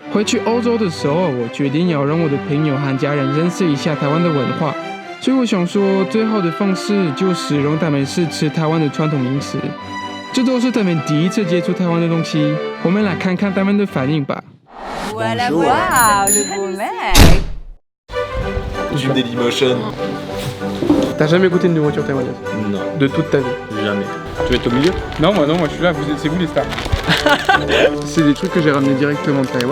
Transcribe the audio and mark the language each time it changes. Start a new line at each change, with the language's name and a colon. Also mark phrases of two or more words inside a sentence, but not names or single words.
Chinese: 回去欧洲的时候，我决定要让我的朋友和家人认识一下台湾的文化，所以我想说，最好的方式就是让他们试吃台湾的传统零食。这都是他们第一次接触台湾的东西，我们来看看他们的反应吧。
French: Voilà, voilà, le beau mec. Du Dailymotion. T'as jamais goûté une nourriture taïwanaise? Non, De toute ta vie? jamais. Tu veux être au milieu? Non, moi je suis là, c'est vous les stars. C'est des trucs que j'ai ramenés directement de Taïwan.